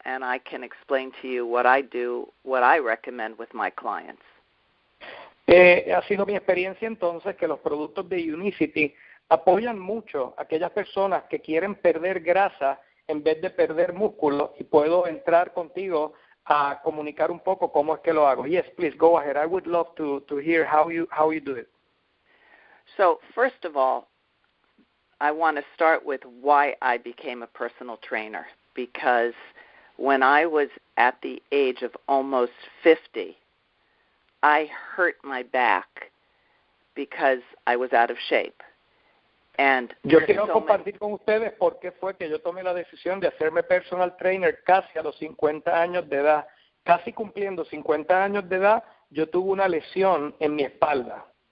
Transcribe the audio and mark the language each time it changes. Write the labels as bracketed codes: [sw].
[en] And I can explain to you what I do, what I recommend with my clients. [es] Ha sido mi experiencia entonces que los productos de Unicity apoyan mucho a aquellas personas que quieren perder grasa en vez de perder músculo, y puedo entrar contigo a comunicar un poco cómo es que lo hago. [en] Yes, please go ahead. I would love to hear how you do it. So, first of all, I want to start with why I became a personal trainer, because when I was at the age of almost 50, I hurt my back because I was out of shape. And [es] yo quiero compartir con ustedes por qué fue que yo tomé la decisión de hacerme personal trainer casi a los 50 años de edad. Casi cumpliendo 50 años de edad, yo tuve una lesión en mi espalda.